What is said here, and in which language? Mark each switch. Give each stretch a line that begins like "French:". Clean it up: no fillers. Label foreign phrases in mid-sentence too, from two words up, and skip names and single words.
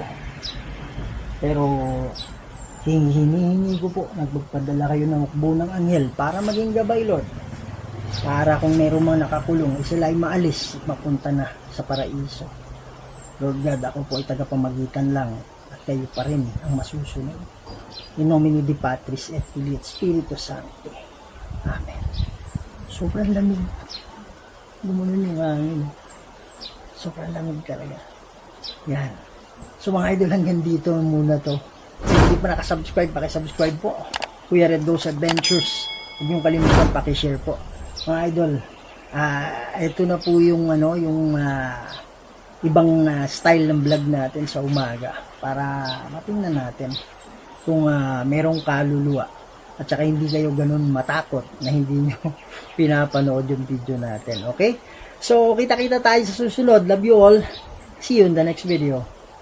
Filipino: Pero hinihingi ko po, nagpagpadala kayo ng hukbo ng anghel para maging gabay, Lord. Para kung mayroon mga nakakulong, sila ay maalis at mapunta na sa paraiso. Lord God, ako po ay tagapamagitan lang at kayo pa rin ang masusunod.
Latin: In nomine Dei Patris et Filii et Spiritus Sancti.
Filipino: Amen. Sobrang lamig. Gumunon yung hangin. Sobrang lamig talaga. Yan. So mga idol, hanggang dito muna to. Kung hindi pa nakasubscribe, pakisubscribe po. Kuya Red Rose Adventures. Huwag niyong kalimutan, pakishare po. Mga idol, ito na po yung ibang style ng vlog natin sa umaga para matingnan natin kung merong kaluluwa at saka hindi kayo ganun matakot na hindi nyo pinapanood yung video natin. Okay? So, kita-kita tayo sa susunod.
English: Love you all. See you in the next video.